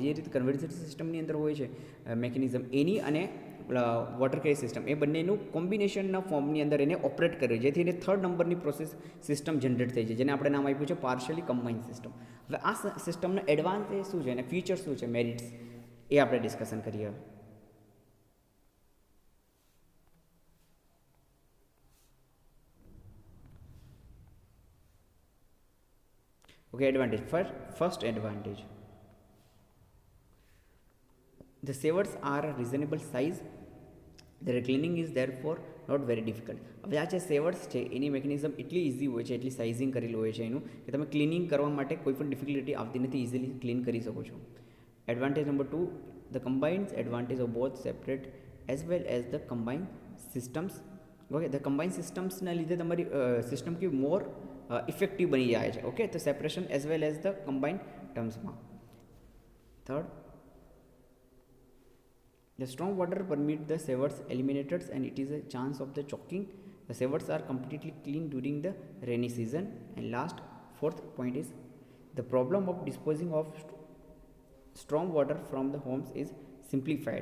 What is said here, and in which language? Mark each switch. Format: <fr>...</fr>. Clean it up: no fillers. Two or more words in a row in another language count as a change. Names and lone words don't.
<gu>જે રીતે કન્વર્ઝન સિસ્ટમની અંદર હોય છે મિકેનિઝમ, એની અને વોટર કેરી સિસ્ટમ, એ બંનેનું કોમ્બિનેશનના ફોર્મની અંદર એને ઓપરેટ કરે, જેથી એને 3rd નંબરની પ્રોસેસ સિસ્ટમ જનરેટ થઈ છે, જેને આપણે નામ આપ્યું છે પાર્શિયલી કમ્બાઇન્ડ સિસ્ટમ. હવે આ સિસ્ટમનો એડવાન્ટેજ શું છે અને ફીચર શું છે, મેરિટ્સ, એ આપણે ડિસ્કશન કરીએ.</gu> <en>Okay, advantage. First advantage, the sewers are a reasonable size, their cleaning is therefore not very difficult.</en> <gu>હવે આ જે સેવર્સ છે એની મેકેનિઝમ એટલી ઇઝી હોય છે, એટલી સાઇઝિંગ કરેલું હોય છે એનું, કે તમે ક્લિનિંગ કરવા માટે કોઈ પણ ડિફિકલ્ટી આવતી નથી, ઇઝીલી ક્લીન કરી શકો છો.</gu> <en>advantage number 2, the combined advantage of both separate as well as the combined systems.</en> <gu>ઓકે,</gu> <en>the combined systems</en> <gu>ના લીધે તમારી સિસ્ટમ કે</gu> <en>more effective</en> <gu>બની જાય છે. ઓકે, તો</gu> <en>separation as well as the combined</en> <gu>ટર્મ્સમાં. થર્ડ,</gu> <en>the storm water permit the sewers eliminated and it is a chance of the choking. The sewers are completely clean during the rainy season. And last, 4th point is the problem of disposing of storm water from the homes is simplified.</en>